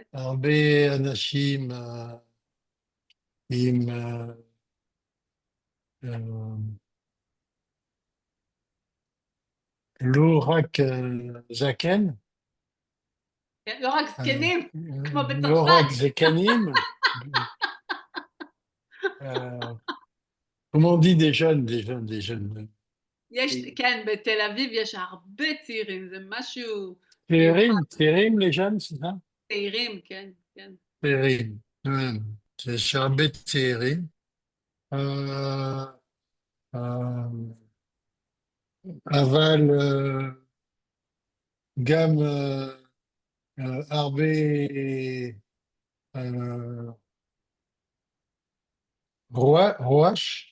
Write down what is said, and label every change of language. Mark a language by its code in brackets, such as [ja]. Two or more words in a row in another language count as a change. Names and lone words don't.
[he] הרבה אנשים עם לא רק זקן, כן, לא רק זקנים, כמו לא רק בצרפת. זקנים, [fr] comment on dit des jeunes, des jeunes, des jeunes. [he] יש, כן, בתל אביב יש הרבה צעירים, זה משהו [fr] צעירים les jeunes, c'est ça? [he] צעירים, כן, כן. צעירים, יש הרבה צעירים. אבל גם הרבה רעש,